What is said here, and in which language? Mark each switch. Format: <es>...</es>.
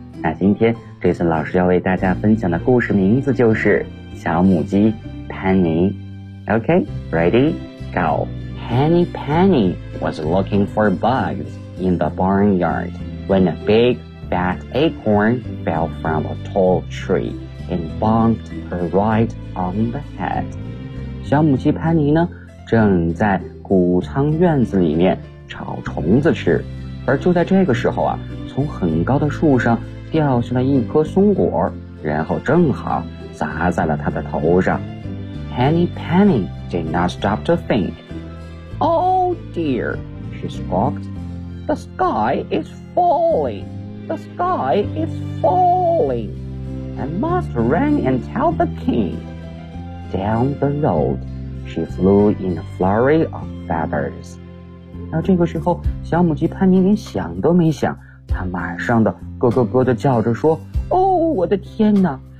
<zh>那今天 Jason 老师要为大家分享的故事名字就是小母鸡 Penny.</zh> <en>Okay, ready? Go. Henny Penny was looking for bugs in the barnyard. When a big, fat acorn fell from a tall tree and bonked her right on the head.</en> <zh>小母鸡潘妮呢，正在谷仓院子里面找虫子吃。而就在这个时候啊，从很高的树上掉下了一颗松果，然后正好砸在了她的头上。</zh> <en>Henny Penny did not stop to think. Oh dear, she squawked. The sky is falling. I must run and tell the king. Down the road, she flew in a flurry of feathers.</en> <zh>那这个时候，小母鸡潘妮连想都没想，她马上的咯咯咯的叫着说：“哦，我的天哪！</zh>